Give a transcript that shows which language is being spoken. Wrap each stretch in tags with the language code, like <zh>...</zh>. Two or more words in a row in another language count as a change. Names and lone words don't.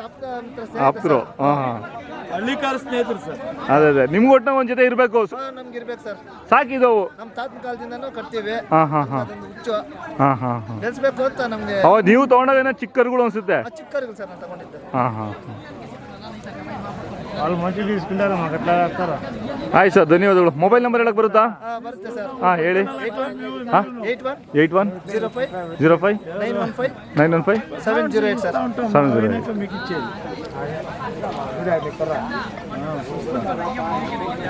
<kn>ಆಪ್ತರು. ಹಾಂ ಹಾಂ, ಹಳ್ಳಿಕಾರ ಸ್ನೇಹಿತರು ಸರ್. ಅದೇ ನಿಮ್ಮ ಒಟ್ಟಿನ ಒಂದು ಜೊತೆ ಇರಬೇಕು. ನಮ್ಗೆ ಇರ್ಬೇಕು ಸರ್. ಸಾಕಿದವು ನಮ್ಮ ತಾತನ ಕಾಲದಿಂದನೂ ಕಟ್ತೀವಿ. ಹಾಂ ಹಾಂ ಹಾಂ. ಅದೊಂದು ಹುಚ್ಚು ಹಾಂ ಹಾಂ ಹಾಂ. ಬೆಳೆಸ್ಬೇಕು ಅಂತ ನಮಗೆ. ಹೌದು, ನೀವು ತೊಗೊಂಡಾಗ ಏನೋ ಚಿಕ್ಕ ಕರುಗಳು ಅನಿಸುತ್ತೆ. ಚಿಕ್ಕರಿಗಳು ಸರ್ ನಾನು ತಗೊಂಡಿದ್ದೆ. ಹಾಂ ಹಾಂ ಹಾಂ.</kn> <te>వాళ్ళు మంచి తీసుకుంటారా మాకు ఎట్లా చేస్తారా?</te> <kn>ಆಯ್ತು ಸರ್, ಧನ್ಯವಾದಗಳು.</kn> <en>mobile number</en> <kn>ಹೇಳಕ್ಕೆ ಬರುತ್ತಾ? ಬರುತ್ತೆ ಸರ್. ಹಾಂ ಹೇಳಿ. 81 05 915 708 ಸರ್. 708</kn> <te>మీకు ఇచ్చేది</te>